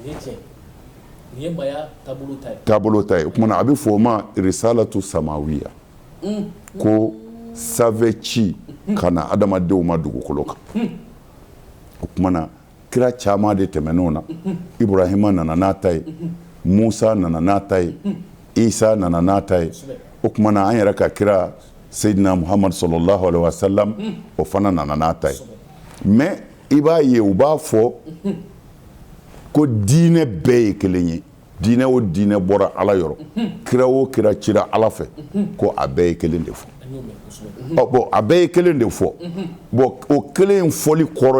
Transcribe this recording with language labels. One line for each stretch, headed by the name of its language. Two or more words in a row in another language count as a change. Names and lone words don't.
Bambara: taabolo ta ye o kumana a bɛ fɔ o ma
Arabic: رسالة سماوية
Bambara: ko sanfɛ ci ka na adamadenw ma dugukolo kan o kumana kira caman de tɛmɛn'o na Ibrahima nana n'a ta ye Musa nana n'a ta ye Isa nana n'a ta ye o kumana an yɛrɛ ka kira Seydina Muhammad
Arabic: صلى الله عليه وسلم
Bambara: o fana nana n'a ta ye mais i b'a ye u b'a fɔ ko diinɛ bɛɛ ye kelen ye diinɛ o diinɛ bɔra Ala yɔrɔ kira o kira cira Ala fɛ ko a bɛɛ ye kelen de fɔ bon a bɛɛ ye kelen de fɔ bon o kelen fɔli kɔrɔ